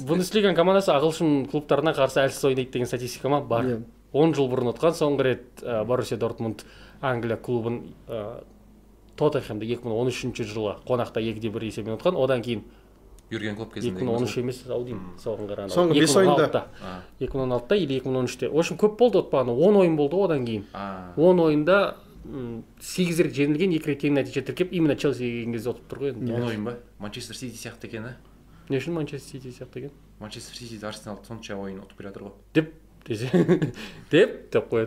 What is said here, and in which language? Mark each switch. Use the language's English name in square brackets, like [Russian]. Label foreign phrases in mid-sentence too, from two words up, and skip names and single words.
[Kazakh] Бундеслиганың командасы ағылшын клубтарына қарсы әлсіз ойнайды деген статистикама бар. 10 жыл бұрын ұтқан, соңғы рет Боруссия Дортмунд Англия клубын Тоттенхэмді 2013 жылы қонақта 2-1 есебімен ұтқан. Одан кейін Юрген Клоп кезінде 2013 емес, аудим соған қарағанда. Соңғы 5 ойында [Russian] 2016-та или 2013-те. В общем, [Kazakh] көп болды ұтпағаны. 10 ойын болды одан кейін. 10 ойында 8 рет жеңілген, 2 рет тең нәтиже тіркеп, именно Челси келген кезде ұтып тұр ғой. 10 ойын ба? Манчестер Сити сияқты екен, а? Не үшін Манчестер Сити сияқты екен? Манчестер Сити Арсеналды сонша ойын ұтып келе жатыр ғой. деп қояды.